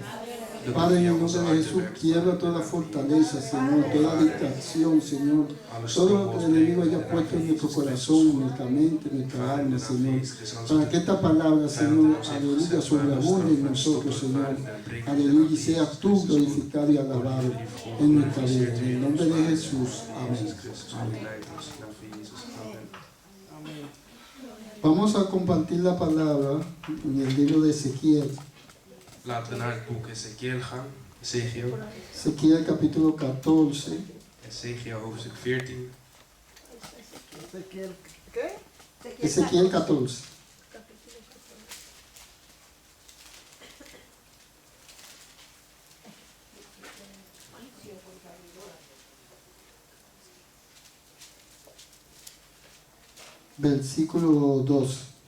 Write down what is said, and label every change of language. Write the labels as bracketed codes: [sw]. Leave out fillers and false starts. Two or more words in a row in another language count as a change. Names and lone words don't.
[es] Padre, en el nombre de Jesús, quiebra toda fortaleza, Señor, toda distracción, Señor, todo lo que el enemigo haya puesto en nuestro corazón, en nuestra mente, en nuestra alma, Señor, para que esta palabra, Señor, aleluya, sobreabunde en nosotros, Señor, aleluya, y seas tú glorificado y alabado en nuestra vida. En el nombre de Jesús, amén. Vamos a compartir la palabra en el libro de Ezequiel. [nl] Laten we naar het boek Ezekiel gaan. Ezekiel. [es] Ezequiel capítulo 14. [nl] Ezekiel hoofdstuk 14. [es] Ezequiel 14. Versículo 2.